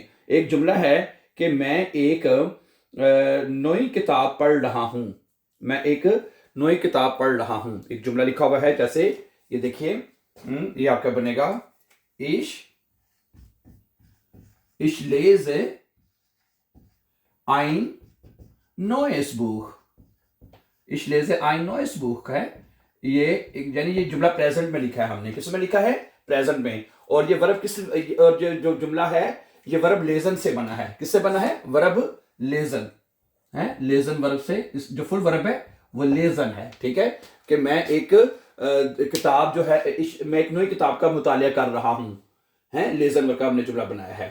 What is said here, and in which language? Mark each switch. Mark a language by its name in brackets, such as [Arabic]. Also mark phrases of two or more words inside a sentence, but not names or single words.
[Hindi] एक जुमला है कि मैं एक नई किताब पढ़ रहा हूं। मैं एक नई किताब पढ़ रहा हूं, एक जुमला लिखा हुआ है जैसे ये देखिए। ये आपका बनेगा [German] ich ich lese ein neues Buch. Ich lese ein neues Buch [Hindi] है ये, यानी ये जुमला प्रेजेंट में लिखा है हमने। किस में लिखा है? प्रेजेंट में। और ये वर्ब किस, और जो जुमला है ये वर्ब लेजन से बना है। किससे बना है? वर्ब लेजन है, लेजन वर्ब से। इस जो फुल वर्ब है वो लेजन है। ठीक है, कि मैं एक किताब जो है मैं एक नई किताब का मुतालिया कर रहा हूं, है लेजन वर्ब का हमने जुमला बनाया है।